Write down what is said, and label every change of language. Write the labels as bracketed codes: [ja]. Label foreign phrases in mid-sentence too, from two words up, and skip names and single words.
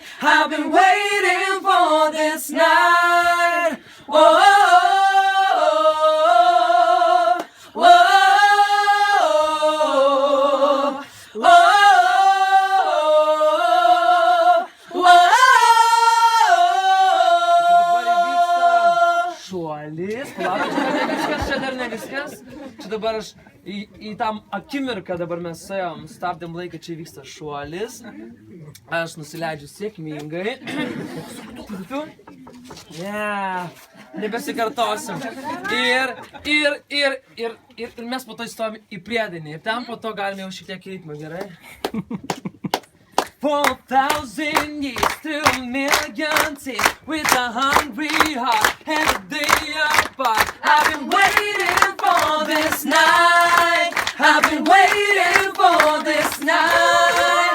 [en] I've been waiting for this night. Whoa, whoa, whoa, whoa. [lt] Šuolis, čia dar ne viskas. Čia dabar aš į tam akimirką dabar mes suėjom, stabdėm laiką, čia vyksta šuolis. Aš nusileidžiu sėkmingai. Nebesikartosim. Ir mes po to įstojom į priedainį. Ir ten po to galime jau šiek tiek ritmą, gerai? [en] For 1,000 years, through a million tears, with a hungry heart, every day apart. I've been waiting for this night. I've been waiting for this night.